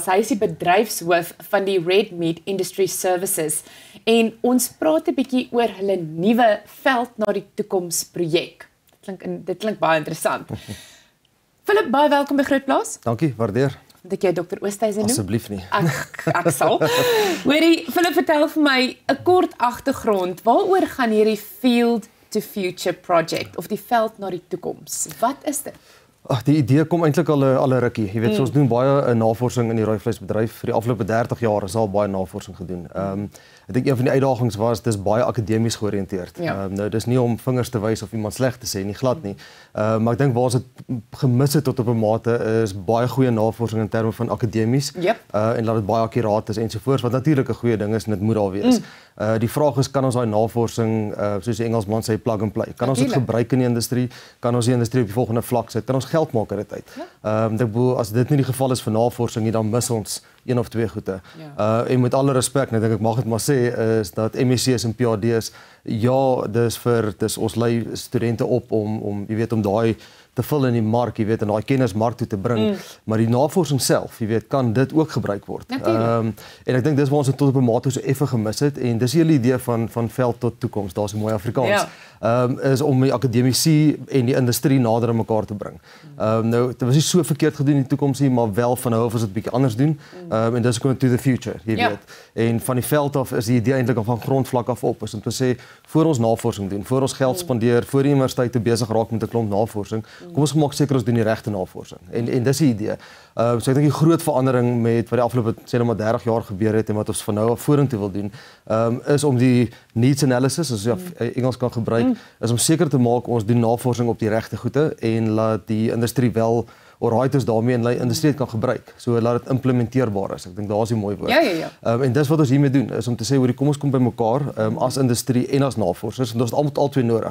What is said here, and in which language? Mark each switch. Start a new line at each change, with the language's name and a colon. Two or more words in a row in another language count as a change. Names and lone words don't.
Afrikaans: Hy is die bedryfshoof van die Red Meat Industry Services en ons praat 'n bietjie oor hulle nuwe veld na die toekoms projek. Dit klink baie interessant. Philip, baie welkom by Grootplaas. Dankie, waardeer. Want ek jy Dr. Oosthuizen noem? Asseblief nie. Ek sal. Hoorie, Philip, vertel vir my 'n kort agtergrond. Waaroor gaan hierdie
English: Field to Future project
Afrikaans: of die veld na die toekoms? Wat is dit? Ag, die idee kom eintlik al 'n rukkie. Jy weet, ons doen baie navorsing in die rooivleisbedryf. Vir die afgelope 30 jaar is al baie navorsing gedoen. Ek dink een van die uitdagings was dis baie akademies georiënteerd. Ja. Nou dis nie om vingers te wys of iemand sleg te sê nie, glad nie. Maar ek dink waar ons dit gemis het tot op 'n mate is baie goeie navorsing in terme van akademies. Yep. En laat dit baie akkuraat is ensovoorts, wat natuurlik 'n goeie ding is en dit moet daar wees. Die vraag is, kan ons daai navorsing, soos die Engelsman sê,
English: plug and play?
Afrikaans: Kan ons dit gebruik in die industrie? Kan ons die industrie op die volgende vlak sit? Kan ons geld maak uit dit uit? Ek bedoel, as dit nie die geval is vir navorsing nie, dan mis ons een of twee goede. En met alle respek, ek dink ek mag dit maar sê, is dat MSc's en PhD's, ja, dis ons lei studente op om jy weet, om daai te vul in die mark, jy weet, en daai kennis mark toe te bring, maar die navorsing self, jy weet, kan dit ook gebruik word. En ek dink dis waar ons dit tot op 'n mate so effe gemis het, en dis die hele idee van veld tot toekoms, daar's 'n mooi Afrikaans, is om die akademici en die industrie nader aan mekaar te bring. Nou, dit was nie so verkeerd gedoen in die toekoms nie, maar wel van nou af as dit bietjie anders doen, en dis
English: going to the future,
Afrikaans: jy weet. En van die veld af is die idee eintlik van grondvlak af op, is om te sê, voor ons navorsing doen, voor ons geld spandeer, voor die universiteite besig raak met 'n klomp navorsing, kom ons maak seker ons doen die regte navorsing. En dis die idee. So ek dink die groot verandering met wat die afgelope sê maar 30 jaar gebeur het en wat ons van nou af vorentoe wil doen, is om die
English: needs analysis,
Afrikaans: as jy Engels kan gebruik, is om seker te maak ons doen navorsing op die regte goede en laat die industrie wel alright is daarmee en die industrie het kan gebruik. So laat dit implementeerbaar is. Ek dink daar is 'n mooi woord. En dis wat ons hiermee doen, is om te sê hoor, kom ons kom by mekaar as industrie en as navorsers, en ons het almal twee nodig.